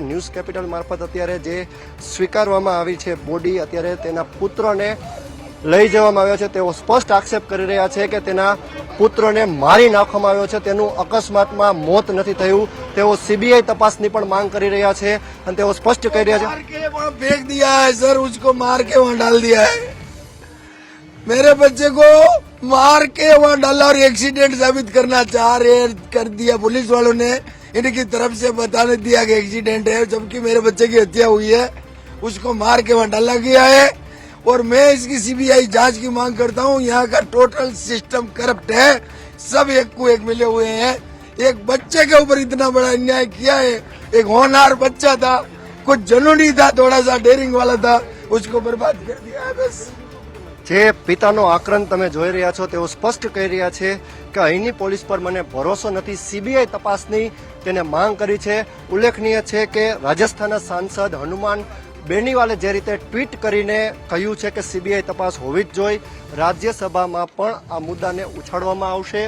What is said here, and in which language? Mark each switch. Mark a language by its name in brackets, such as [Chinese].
[Gujarati] News capital મારફત અત્યારે જે સ્વીકારવામાં આવી છે બોડી, અત્યારે તેના પુત્રને લઈ જવામાં આવ્યો છે. તેઓ સ્પષ્ટ આક્ષેપ કરી રહ્યા છે કે તેના પુત્રને મારી નાખવામાં આવ્યો છે, તેનું અકસ્માતમાં મોત નથી થયું. તેઓ સીબીઆઈ તપાસની પણ માંગ કરી રહ્યા છે અને તેઓ સ્પષ્ટ કહી રહ્યા છે [Hindi] फेंक दिया है सर, उसको मार के वहाँ डाल दिया है. मेरे बच्चे को मार के वहाँ डाला और एक्सीडेंट साबित करना चाह रहे कर दिया पुलिस वालों ने. इनकी तरफ से बताने दिया कि एक्सीडेंट है, जबकि मेरे बच्चे की हत्या हुई है. उसको मार के वहाँ डाला गया है और मैं इसकी सीबीआई जांच की मांग करता हूँ. यहाँ का टोटल सिस्टम करप्ट है, सब एक को एक मिले हुए हैं. एक बच्चे के ऊपर इतना बड़ा अन्याय किया है. एक होनहार बच्चा था, कुछ जुनूनी था, थोड़ा सा डेयरिंग वाला था, उसको बर्बाद कर दिया है बस. [Gujarati] જે પિતાનો આક્રંદ તમે જોઈ રહ્યા છો તેઓ સ્પષ્ટ કહી રહ્યા છે કે અહીંની પોલીસ પર મને ભરોસો નથી, સીબીઆઈ તપાસની તેને માંગ કરી છે. ઉલ્લેખનીય છે કે રાજસ્થાનના સાંસદ હનુમાન બેનીવાલે જે રીતે ટ્વીટ કરીને કહ્યું છે કે સીબીઆઈ તપાસ હોવી જ જોઈએ, રાજ્યસભામાં પણ આ મુદ્દાને ઉછાળવામાં આવશે.